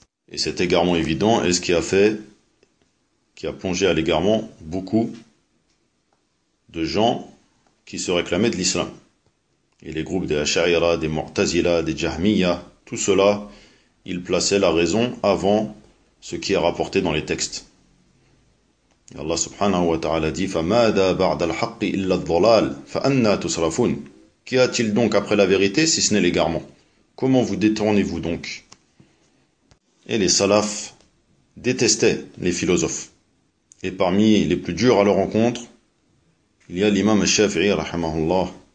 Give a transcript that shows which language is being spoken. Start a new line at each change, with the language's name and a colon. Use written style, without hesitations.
French: Et cet égarement évident est ce qui a fait, qui a plongé à l'égarement beaucoup de gens qui se réclamaient de l'islam. Et les groupes des Ash'ariyya, des Mu'tazila, des Jahmiyya, tout cela, ils plaçaient la raison avant ce qui est rapporté dans les textes. Et Allah subhanahu wa ta'ala dit:
Arabic: فَمَاذَا بَعْدَ الْحَقِّ إِلَّا الظَّلَالِ فَأَنَّا تُسْرَفُونَ.
French: Qu'y a-t-il donc après la vérité si ce n'est l'égarement? Comment vous détournez-vous donc? Et les salafs détestaient les philosophes. Et parmi les plus durs à leur encontre, Il y a l'imam Shafi'i, rahimahullah.